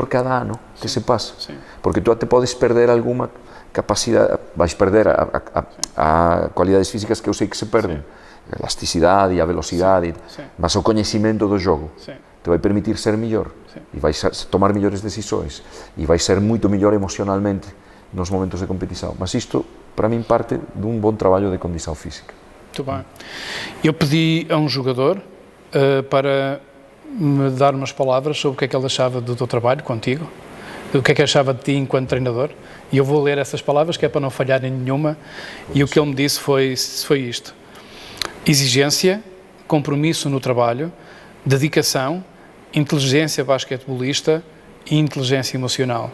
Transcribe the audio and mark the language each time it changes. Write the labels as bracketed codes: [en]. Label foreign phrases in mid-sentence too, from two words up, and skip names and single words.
[gl] cada ano que se pasa, porque tú te podes perder alguma capacidade, vais perder a cualidades físicas que eu sei que se perden, a elasticidade e a velocidade, mas o coñecimento do jogo te vai permitir ser millor, e vais tomar millores decisões, e vais ser moito millor emocionalmente nos momentos de competição, mas isto para min parte dun bon traballo de condição física. [pt] Muito bem. Eu pedi a um jogador para me dar umas palavras sobre o que é que ele achava do teu trabalho contigo, o que é que achava de ti enquanto treinador, e eu vou ler essas palavras que é para não falhar em nenhuma, e o que ele me disse foi isto: exigência, compromisso no trabalho, dedicação, inteligência basquetebolista e inteligência emocional.